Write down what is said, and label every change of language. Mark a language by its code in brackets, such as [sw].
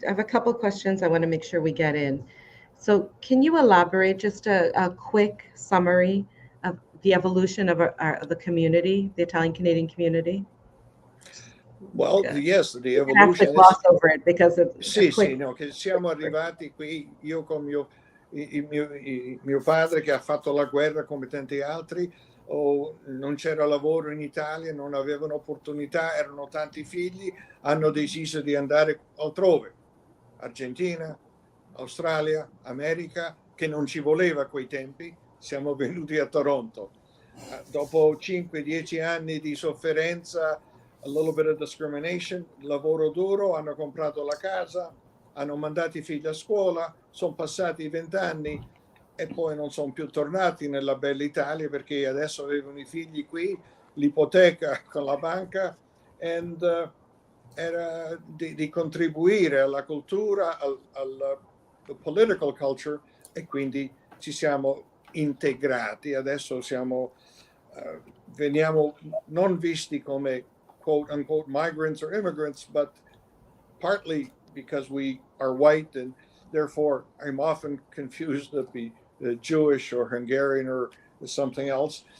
[en] I have a couple questions I want to make sure we get in. So can you elaborate just a quick summary of the evolution of the community, the Italian Canadian community? Well, yes, the You have evolution to gloss over it because of [it] sì, no, che siamo arrivati qui, io con mio padre che ha fatto la guerra come tanti altri, non c'era lavoro in Italia, non avevano opportunità, erano tanti figli, hanno deciso di andare altrove, Argentina, Australia, America, che non ci voleva a quei tempi, siamo venuti a Toronto. Dopo 5-10 anni di sofferenza, [en] a little bit of discrimination, [it] lavoro duro, hanno comprato la casa, hanno mandato i figli a scuola, sono passati 20 anni e poi non sono più tornati nella bella Italia perché adesso avevano i figli qui, l'ipoteca con la banca, era di contribuire alla cultura, al [en] political culture, [it] e quindi ci siamo integrati. Adesso veniamo non visti come [en] quote unquote migrants or immigrants, but partly because we are white, and therefore I'm often confused to be Jewish or Hungarian or something else.